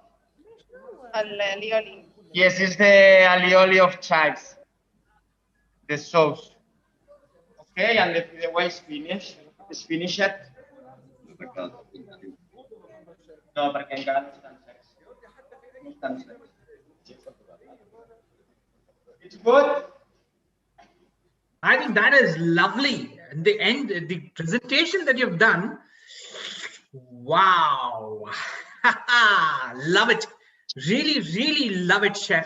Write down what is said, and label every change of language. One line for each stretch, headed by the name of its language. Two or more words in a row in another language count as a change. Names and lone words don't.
Catalan: Alioli.
English: Yes, it's the alioli of chives, the sauce. Okay, and the fideuà is finished. It's finished.
Catalan: No, perquè encara no estan secs. No estan secs.
English: It's good. I think that is lovely. In the end, the presentation that you've done, wow. Love it. Really, really love it, Chef.